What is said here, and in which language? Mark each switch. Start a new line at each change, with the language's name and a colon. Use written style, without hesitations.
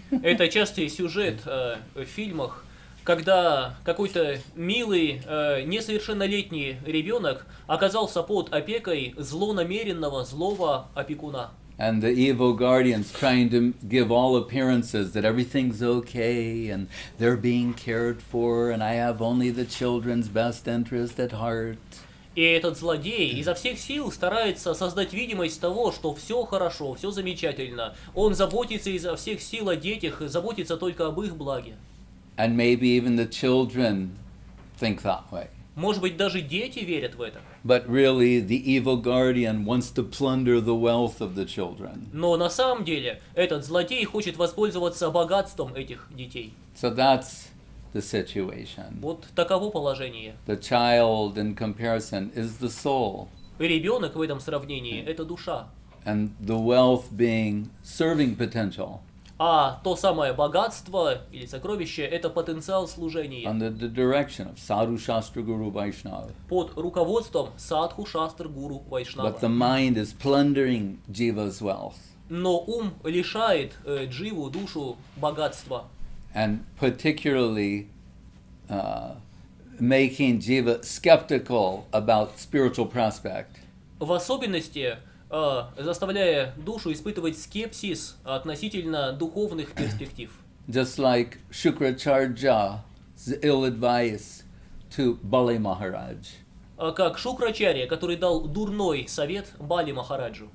Russian: Это частый сюжет в фильмах, когда какой-то милый, несовершеннолетний ребенок оказался под опекой злонамеренного, злого опекуна.
English: And the evil guardian's trying to give all appearances that everything's okay and they're being cared for and I have only the children's best interest at heart.
Russian: И этот злодей изо всех сил старается создать видимость того, что все хорошо, все замечательно. Он заботится изо всех сил о детях, заботится только об их благе.
English: And maybe even the children think that way.
Russian: Может быть, даже дети верят в это.
English: But really, the evil guardian wants to plunder the wealth of the children.
Russian: Но на самом деле, этот злодей хочет воспользоваться богатством этих детей.
English: So that's the situation.
Russian: Вот таково положение.
English: The child, in comparison, is the soul.
Russian: Ребенок в этом сравнении – это душа.
English: And the wealth being serving potential.
Russian: А то самое богатство или сокровище – это потенциал служения.
English: Under the direction of Sadhu Shastra Guru Vaishnava.
Russian: Под руководством Садху Шастр Гуру Вайшнава.
English: But the mind is plundering jiva's wealth.
Russian: Но ум лишает дживу, душу, богатства.
English: And particularly making jiva skeptical about spiritual prospect.
Russian: В особенности заставляя душу испытывать скепсис относительно духовных перспектив.
English: Just like Shukracharya's ill advice to Bali Maharaj.
Russian: Как Шукрачарья, который дал дурной совет Бали Махараджу.